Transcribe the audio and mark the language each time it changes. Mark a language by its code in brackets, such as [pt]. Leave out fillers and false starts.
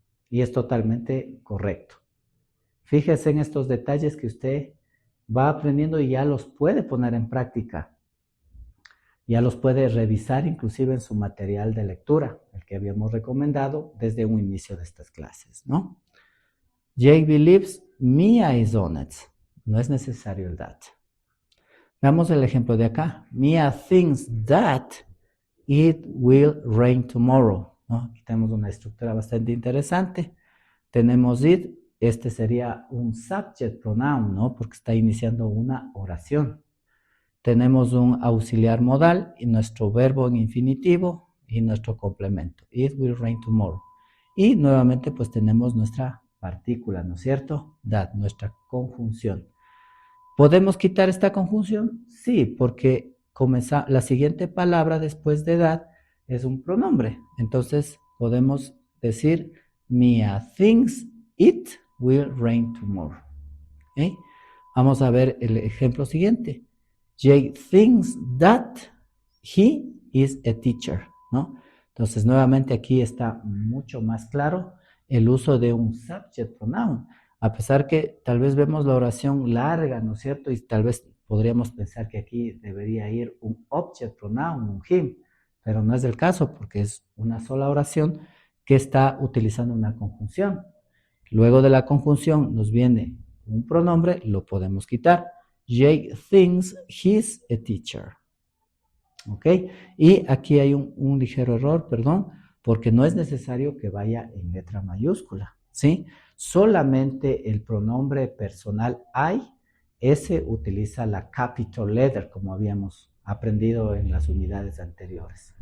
[es] Y es totalmente correcto. Fíjese en estos detalles que usted va aprendiendo y ya los puede poner en práctica. Ya los puede revisar inclusive en su material de lectura, el que habíamos recomendado desde un inicio de estas clases, ¿no? [en] Jake believes Mia is honest. [es] No es necesario el that. Veamos el ejemplo de acá. [en] Mia thinks that it will rain tomorrow, ¿no? [es] Aquí tenemos una estructura bastante interesante. Tenemos it, este sería un subject pronoun, ¿no? Porque está iniciando una oración. Tenemos un auxiliar modal y nuestro verbo en infinitivo y nuestro complemento. [en] It will rain tomorrow. [es] Y nuevamente pues tenemos nuestra partícula, ¿no es cierto? That, nuestra conjunción. ¿Podemos quitar esta conjunción? Sí, porque la siguiente palabra después de that es un pronombre. Entonces podemos decir [en] Mia thinks it will rain tomorrow. ¿Okay? [es] Vamos a ver el ejemplo siguiente. [en] Jake thinks that he is a teacher, ¿no? [es] Entonces nuevamente aquí está mucho más claro el uso de un subject pronoun. A pesar que tal vez vemos la oración larga, ¿no es cierto? Y tal vez podríamos pensar que aquí debería ir un object pronoun, un him, pero no es el caso porque es una sola oración que está utilizando una conjunción. Luego de la conjunción nos viene un pronombre, lo podemos quitar. [en] Jake thinks he's a teacher. ¿Ok? [es] Y aquí hay un ligero error, perdón, porque no es necesario que vaya en letra mayúscula, ¿sí? Solamente el pronombre personal I, ese utiliza la capital letter, como habíamos aprendido en las unidades anteriores.